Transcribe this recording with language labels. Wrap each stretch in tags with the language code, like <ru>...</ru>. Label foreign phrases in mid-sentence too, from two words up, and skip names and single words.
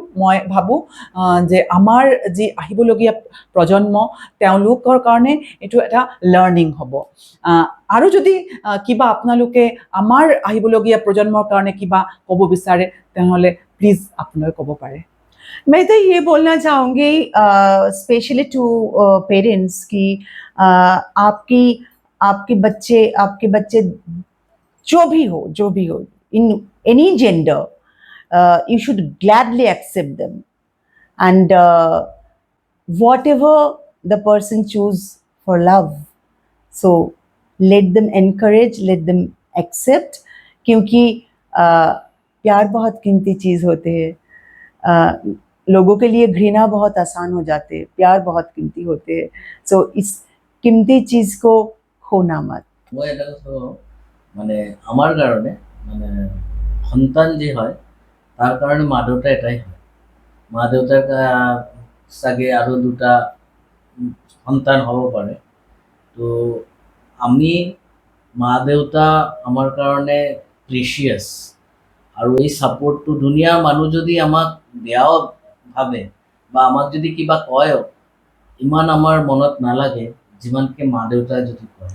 <as>মই ভাবোঁ যে আমাৰ যি আহিবলগীয়া প্ৰজন্ম, তেওঁলোকৰ কাৰণে এইটো এটা লাৰ্ণিং হ'ব। আৰু যদি কিবা আপোনালোকে আমাৰ আহিবলগীয়া প্ৰজন্মৰ কাৰণে কিবা ক'ব বিচাৰে তেনেহ'লে প্লিজ আপোনালোকে ক'ব পাৰে।</as> <hi>मैं तो ये बोलना चाहूँगी</hi> <en>specially to parents</en> <hi>कि आपके बच्चे जो भी हो</hi> <en>in any gender, you should gladly accept them, and whatever the person choose for love, so let them encourage, let them accept,</en> <hi>क्योंकि प्यार बहुत कीमती चीज़ होते हैं। लोगों के लिए घृणा बहुत आसान हो जाते हैं, प्यार बहुत कीमती होते हैं। सो इस कीमती चीज़ को खोना मत।</hi> <as>মই এটা কথা কওঁ, মানে আমাৰ কাৰণে মানে সন্তান যি হয় তাৰ কাৰণে মা দেউতা এটাই হয় মা দেউতাৰ চাগে আৰু দুটা সন্তান হ'ব পাৰে তো আমি মা দেউতা আমাৰ কাৰণে প্ৰিচিয়াছ আৰু এই ছাপোৰ্টটো দুনিয়াৰ মানুহ যদি আমাক বেয়াও ভাবে বা আমাক যদি কিবা কয়ও ইমান আমাৰ মনত নালাগে যিমানকৈ মা দেউতাই যদি কয়</as>